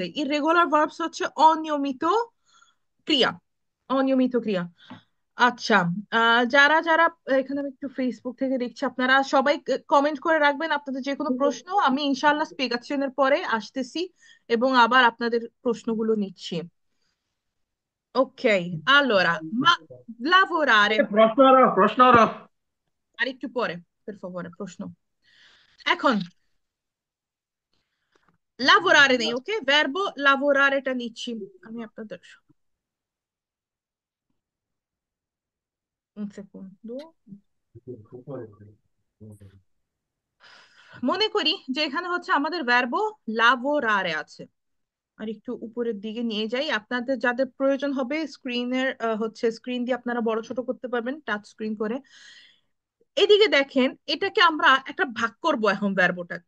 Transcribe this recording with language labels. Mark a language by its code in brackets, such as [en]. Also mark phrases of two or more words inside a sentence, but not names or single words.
[en] irregular verbs [bn] হচ্ছে অনিয়মিত ক্রিয়া, অনিয়মিত ক্রিয়া। আচ্ছা, যারা যারা এখানে আমি একটু ফেসবুক থেকে দেখছি, আপনারা সবাই কমেন্ট করে রাখবেন আপনাদের যে কোনো প্রশ্ন। আমি ইনশাআল্লাহ স্পিগাচ্ছনের পরে আসতেছি এবং আবার আপনাদের প্রশ্নগুলো নিচ্ছি। ওকে, [it] allora, ma lavorare, prossimo oro. [bn] আরেকটু পরে, [it] per favore, [bn] প্রশ্ন। এখন lavorare নেই, ওকে, ভার্বো lavorareটা নিচ্ছি আমি আপনাদের। [it] un secondo। [bn] মনে করি যে এখানে হচ্ছে আমাদের [it] verbo lavorare [bn] আছে। আর একটু উপরের দিকে নিয়ে যাই, আপনাদের যাদের প্রয়োজন হবে স্ক্রিনের হচ্ছে স্ক্রিন দিয়ে আপনারা বড় ছোট করতে পারবেন [en] touch screen [bn] করে। এদিকে দেখেন, এটাকে আমরা একটা ভাগ করব এখন ভার্বোটাকে।